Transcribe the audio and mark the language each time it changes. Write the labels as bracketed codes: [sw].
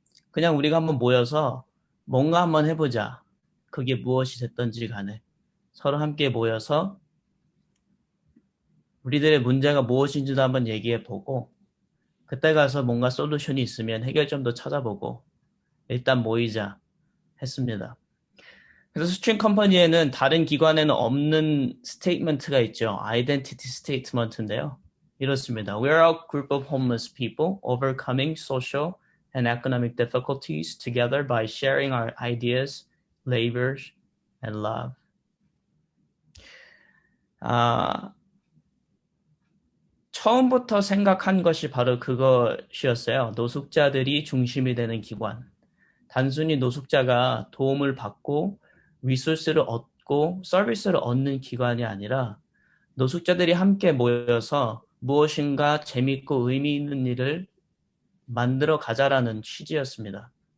[ko] 그냥 우리가 한번 모여서 뭔가 한번 해보자. 그게 무엇이 됐든지 간에 서로 함께 모여서 우리들의 문제가 무엇인지도 한번 얘기해보고 그때 가서 뭔가 솔루션이 있으면 해결점도 찾아보고 일단 모이자 했습니다. 그래서 스트리트 컴퍼니에는 다른 기관에는 없는 스테이트먼트가 있죠. 아이덴티티 스테이트먼트인데요. 이렇습니다. [en] We are a group of homeless people overcoming social and economic difficulties together by sharing our ideas, labors, and love. [ko] 처음부터 생각한 것이 바로 그것이었어요. 노숙자들이 중심이 되는 기관. 단순히 노숙자가 도움을 받고 리소스를 얻고 서비스를 얻는 기관이 아니라 노숙자들이 함께 모여서 무엇인가 재밌고 의미 있는 일을 만들어 가자라는 취지였습니다.